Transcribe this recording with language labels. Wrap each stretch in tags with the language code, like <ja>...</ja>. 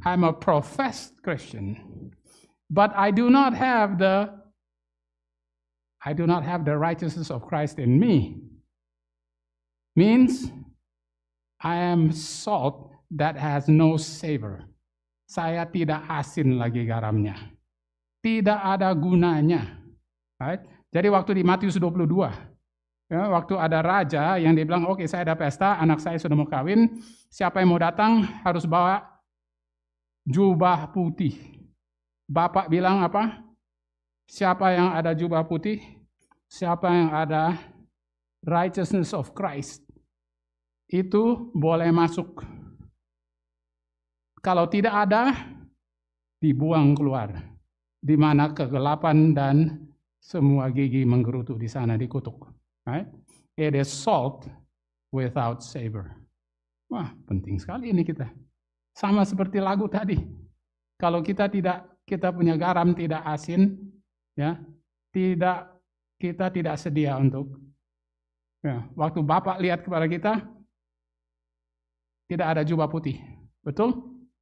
<en>I'm a professed Christian. But I do not have the righteousness of Christ in me. Means I am salt that has no savor.</en> <id>Saya tidak asin lagi garamnya. Tidak ada gunanya. Right? Jadi waktu di Matius 22, ya, waktu ada raja yang dia bilang, oke, saya ada pesta, anak saya sudah mau kawin, siapa yang mau datang harus bawa jubah putih. Bapak bilang apa? Siapa yang ada jubah putih? Siapa yang ada righteousness of Christ? Itu boleh masuk. Kalau tidak ada, dibuang keluar. Di mana kegelapan dan semua gigi menggerutu di sana, dikutuk. Right?</id> <en>It is salt without savor.</en> <id>Wah, penting sekali ini kita. Sama seperti lagu tadi. Kalau kita punya garam tidak asin, ya, kita tidak sedia untuk. Ya, waktu Bapak lihat kepada kita, tidak ada jubah putih, betul?</id>